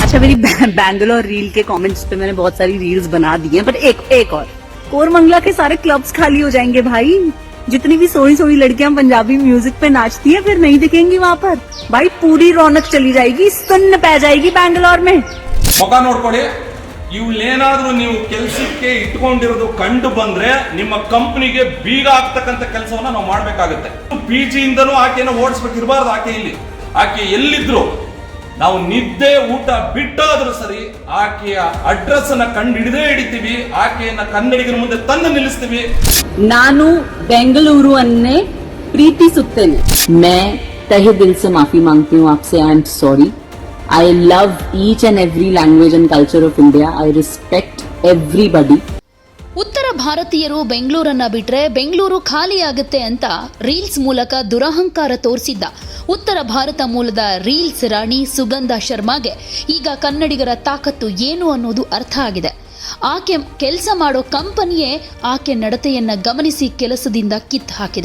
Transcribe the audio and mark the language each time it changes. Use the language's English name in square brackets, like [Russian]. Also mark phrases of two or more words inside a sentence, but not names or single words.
[Hindi] अच्छा मेरी बैंगलोर रील के कमेंट्स पे मैंने बहुत सारी रील्स बना दी हैं, बट एक और कोरमंगला के सारे क्लब्स खाली हो जाएंगे भाई। जितनी भी सोई सोई लड़कियां पंजाबी म्यूजिक पे नाचती हैं फिर नहीं दिखेंगी वहाँ पर भाई, पूरी रौनक चली जाएगी, सुन्न पै जाएगी बैंगलोर में। [Kannada] मौका ನೋಡ್ಕೊಳ್ಳಿ, ಇವ್ಲೇನಾದ್ರೂ ನೀವು ಕೆಲಸಕ್ಕೆ ಇಟ್ಕೊಂಡಿರೋದು ಕಂಡು ಬಂದ್ರೆ ನಿಮ್ಮ ಕಂಪನಿಗೆ ಬೀಗ ಹಾಕ್ತಕ್ಕಂತ ಕೆಲಸವನ್ನ ನಾವು ಮಾಡಬೇಕಾಗುತ್ತೆ. ಪಿಜಿ ಇಂದನೂ ಆಕೆಯನ್ನು ಓಡಿಸಬೇಕಿರಬಾರ್ದು. ಆಕೆ ಇಲ್ಲಿ ಆಕೆ ಎಲ್ಲಿದ್ರು ನಾವು ನಿದ್ದೆ ಊಟ ಬಿಟ್ಟಾದ್ರೂ ಸರಿ ಆಕೆಯ ಅಡ್ರೆಸ್ ಅನ್ನ ಕಂಡು ಹಿಡಿತೀವಿ, ಆಕೆಯನ್ನ ಕನ್ನಡಿಗರ ಮುಂದೆ ತಂದು ನಿಲ್ಲಿಸ್ತೀವಿ. ನಾನು ಬೆಂಗಳೂರು ಅನ್ನೇ ಪ್ರೀತಿಸುತ್ತೇನೆ. [Hindi] मैं तहे दिल से माफी मांगती हूँ आपसे. [English] I am sorry. I love each and every language and culture of India. I respect everybody. [Kannada] ಉತ್ತರ ಭಾರತೀಯರು ಬೆಂಗಳೂರನ್ನ ಬಿಟ್ರೆ ಬೆಂಗಳೂರು ಖಾಲಿಯಾಗುತ್ತೆ ಅಂತ ರೀಲ್ಸ್ ಮೂಲಕ ದುರಹಂಕಾರ ತೋರಿಸಿದ್ದ ಉತ್ತರ ಭಾರತ ಮೂಲದ ರೀಲ್ಸ್ ರಾಣಿ ಸುಗಂಧ ಶರ್ಮಾಗೆ ಈಗ ಕನ್ನಡಿಗರ ತಾಕತ್ತು ಏನು ಅನ್ನೋದು ಅರ್ಥ ಆಗಿದೆ. ಆಕೆ ಕೆಲಸ ಮಾಡೋ ಕಂಪನಿಯೇ ಆಕೆ ನಡತೆಯನ್ನ ಗಮನಿಸಿ ಕೆಲಸದಿಂದ ಕಿತ್ತು ಹಾಕಿದೆ.